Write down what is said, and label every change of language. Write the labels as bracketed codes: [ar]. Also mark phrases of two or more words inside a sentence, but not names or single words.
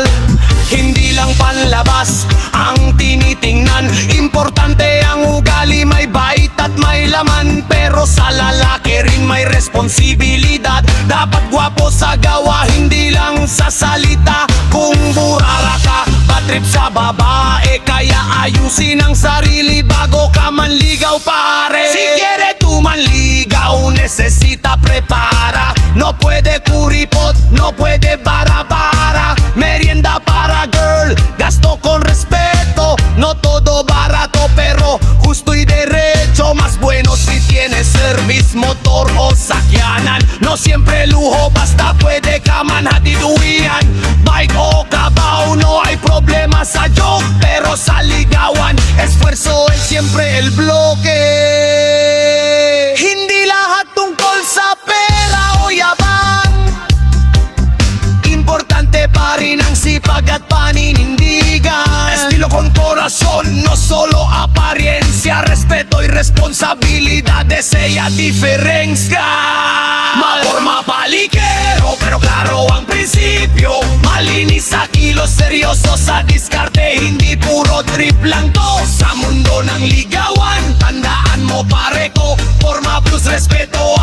[tl] Hindi lang panlabas ang tinitingnan, importante ang ugali, may bait at may laman. Pero sa lalaki rin may responsibilidad, dapat gwapo sa gawa, hindi lang sa salita. Kung burara ka, [en] bad trip [tl] sa babae, kaya ayusin ang sarili bago ka manligaw, pare. [cbk] Si quiere tu manligaw, necesita prepara. No puede kuripot, no puede bara-bara. Merienda para girl, gasto con respeto. No todo barato, pero justo y derecho. Más bueno si tiene service, motor o sakyanan. No siempre lujo, basta pwede ka manhatiduyan. Bike o kabaw, no hay problema sa joke, pero sa ligawan, esfuerzo es siempre el bloque. [tl] Hindi lahat tungkol sa pera o yabang, importante pa rin ang sipag at paninindigan. [cbk] Estilo con corazón, no solo apariencia, respeto y responsabilidades, ella diferencia. [tl] Maporma palikero, pero claro ang prinsipyo. Malinis sa kilos, seryoso sa diskarte, hindi puro trip lang to. Sa mundo ng ligawan, tandaan mo pare ko, [cbk] forma plus respeto